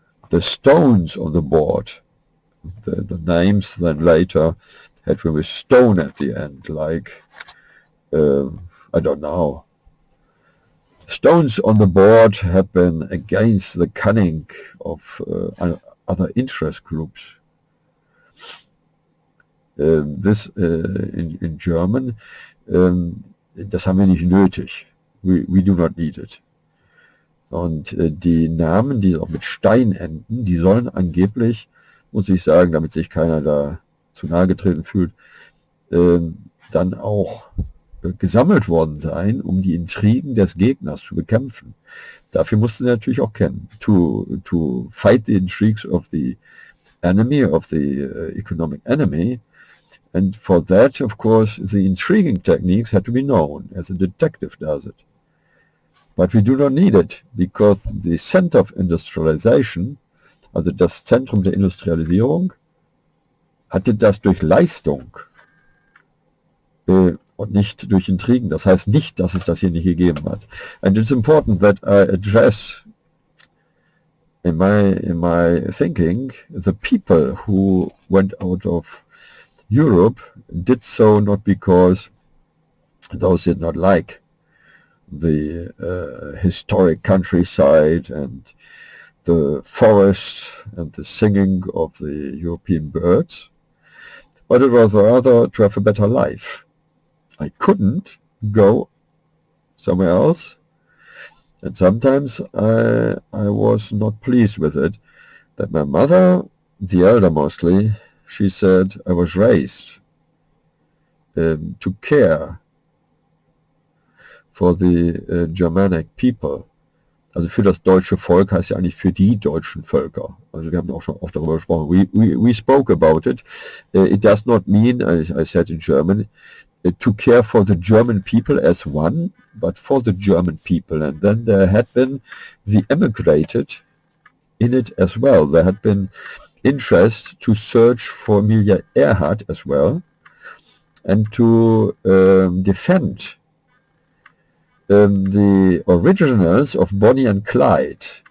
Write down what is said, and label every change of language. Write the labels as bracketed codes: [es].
[en] The stones on the board, the names then later had been with stone at the end, like I don't know. Stones on the board had been against the cunning of other interest groups. This in German, [de] das haben wir nicht nötig. [en] We do not need it. [de] Und die Namen, die auch mit Stein enden, die sollen angeblich, muss ich sagen, damit sich keiner da zu nahe getreten fühlt, dann auch gesammelt worden sein, um die Intrigen des Gegners zu bekämpfen. Dafür mussten sie natürlich auch kennen. [en] To fight the intrigues of the enemy, of the economic enemy. And for that, of course, the intriguing techniques had to be known, as a detective does it. But we do not need it, because the center of industrialization, [de] also das Zentrum der Industrialisierung, hatte das durch Leistung und nicht durch Intrigen. Das heißt nicht, dass es das hier nicht gegeben hat. [en] And it's important that I address in my thinking the people who went out of Europe did so not because those did not like the historic countryside and the forest and the singing of the European birds, but it was rather to have a better life. I couldn't go somewhere else, and sometimes I was not pleased with it, that my mother, the elder mostly, she said I was raised to care for the Germanic people. [de] Also für das deutsche Volk heißt ja eigentlich für die deutschen Völker. Also wir haben auch schon oft darüber gesprochen. [en] We spoke about it. It does not mean, I said in German, to care for the German people as one, but for the German people. And then there had been the emigrated in it as well. There had been interest to search for Amelia Earhart as well, and to defend the originals of Bonnie and Clyde.